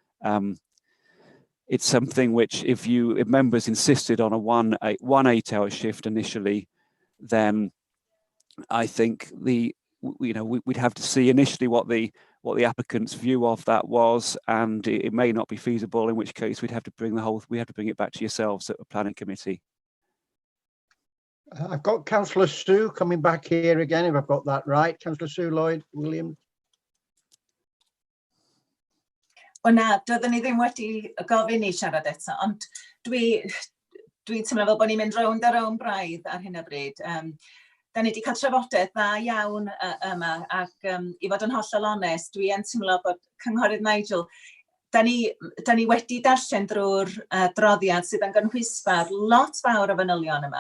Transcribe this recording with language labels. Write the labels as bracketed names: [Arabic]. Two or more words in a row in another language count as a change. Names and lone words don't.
[English] It's something which, if members insisted on a 1 8-hour shift initially, then I think we'd have to see initially what the applicant's view of that was, and it may not be feasible, in which case we'd have to bring it back to yourselves at the planning committee. I've got Councillor Sue coming back here again, if I've got that right. Councillor Sue Lloyd-Williams. [Welsh] O na, doeddwn ni ddim wedi gofyn I siarad eto, ond dwi'n teimlo fel bod ni'n mynd rownd a rownd braidd ar hyn o bryd. Da ni wedi cael trafodaeth dda iawn yma, ac I fod yn hollol onest, dwi yn teimlo bod Cynghorydd Nigel, da ni wedi darllen drwy'r droddiad sydd yn gynhwysfawr lot fawr o fanylion yma.